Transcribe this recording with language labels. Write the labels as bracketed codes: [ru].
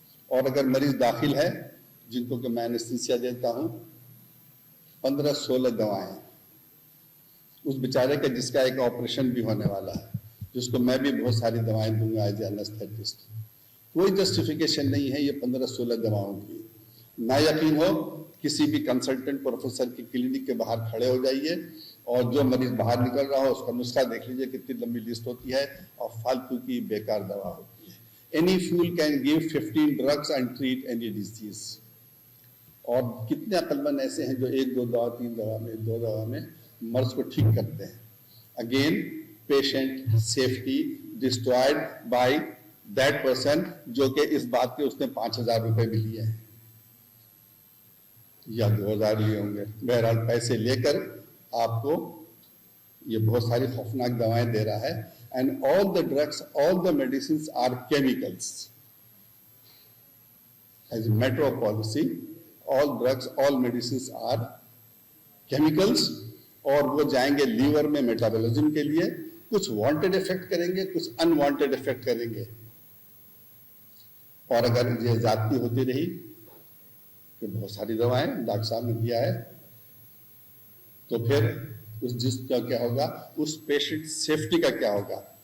[ur] اور اگر مریض داخل ہے, جن کو کہ میں انیستھیسیا دیتا ہوں, 15-16 دوائیں, اس بیچارے کا جس کا ایک آپریشن بھی ہونے والا ہے, جس کو میں بھی بہت ساری دوائیں دوں گا [en] as a anaesthetist, [ur] کوئی جسٹیفیکیشن نہیں ہے یہ 15-16 دواؤں کی. نہ یقین ہو, کسی بھی کنسلٹنٹ پروفیسر کی کلینک کے باہر کھڑے ہو جائیے, اور جو مریض باہر نکل رہا ہو اس کا نسخہ دیکھ لیجیے, کتنی لمبی لسٹ ہوتی ہے اور فالتو کی بیکار دوا ہوتی ہے. [en] Any fool can give 15 drugs and treat any disease. [ur] اور کتنے عقل مند ایسے ہیں جو 1-2 دوا, 3 دوا میں, 2 دوا میں مرض کو ٹھیک کرتے ہیں. [en] Again, patient safety destroyed by that person, [ur] جو کہ اس بات کے اس نے 5,000 روپے بھی لیے ہیں یا 2,000 لیے ہوں گے, بہرحال پیسے لے کر آپ کو یہ بہت ساری خوفناک دوائیں دے رہا ہے. [en] And all the drugs, all the medicines are chemicals. As a matter of policy, all drugs, all medicines are chemicals, [ur] اور وہ جائیں گے لیور میں میٹابولزم کے لیے, کچھ وانٹیڈ افیکٹ کریں گے, کچھ انوانٹیڈ افیکٹ کریں گے. اور اگر یہ زیادتی ہوتی رہی کہ بہت ساری دوائیں ڈاکٹر صاحب نے دیا ہے, تو پھر اس جس کا کیا ہوگا, اس پیشنٹ سیفٹی کا کیا ہوگا.